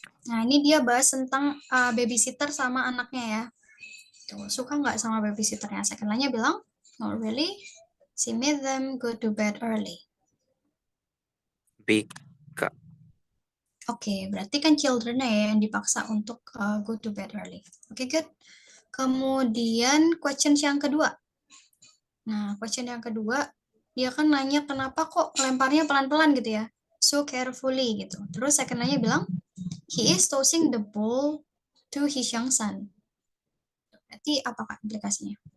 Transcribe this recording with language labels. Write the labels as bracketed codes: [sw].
[id] Nah, ini dia bahas tentang babysitter sama anaknya ya. Tuh, suka nggak sama babysitternya? Second line-nya bilang, [en] not really. She made them go to bed early. [id] B, Kak. Oke, berarti kan children-nya ya yang dipaksa untuk [en] go to bed early. [id] Oke, good. Kemudian questions yang kedua. Nah, question yang kedua, dia kan nanya kenapa kok lemparnya pelan-pelan gitu ya. [en] So carefully [id] gitu. Terus [en] second line-nya bilang, he is tossing the ball to his young son. [id] Berarti apakah implikasinya?